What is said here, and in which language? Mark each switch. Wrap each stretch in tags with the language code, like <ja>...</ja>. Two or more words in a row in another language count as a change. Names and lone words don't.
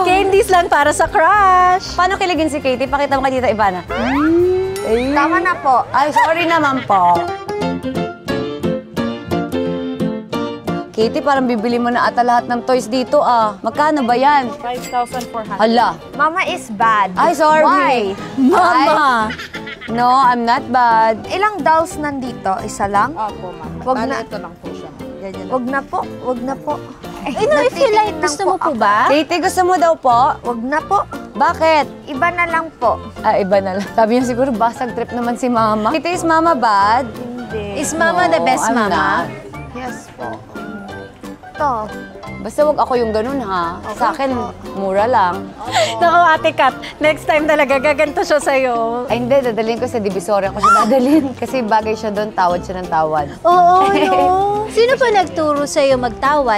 <tl>Candies lang para sa crush. Paano kiligin si Katie? Pakita mo kay Tita Ivana. Ay. Tama na po. Ay, sorry naman po. Katie, parang bibili mo na ata lahat ng toys dito ah. Magkano ba yan? 5,400. Hala.</tl> <en>Mama is bad.</en> <tl>Ay, sorry.</tl> <en>Why? Mama. No, I'm not bad.</en> <tl>Ilang dolls nandito? Isa lang? Opo, ma'am. Wag Bali, na. ito lang po siya. Ganyan lang. Wag na po. Wag na po.</tl> <en>Eh, no, if you like,</en> <tl>Nagtitingin gusto lang mo po ako. ba? Katie, gusto mo daw po? Wag na po. Bakit? Iba na lang po. Ah, iba na lang. Sabi niya siguro, basag trip naman si Mama.</tl> <en>Katie, is Mama bad?</en> <tl>Hindi.</tl> <en>Is Mama the best I'm mama? not.</en> <tl>Yes po. Ito. Basta wag ako yung ganun ha. Sa akin, mura lang. Naku, Ate Kat,</tl> <en>next time</en> <tl>talaga gaganto siya sa'yo. Ay hindi, dadalhin ko sa Divisoria ko siya dadalhin. Kasi bagay siya doon, tawad siya ng tawad. Oo, no. Sino pa nagturo sa'yo magtawad?</tl>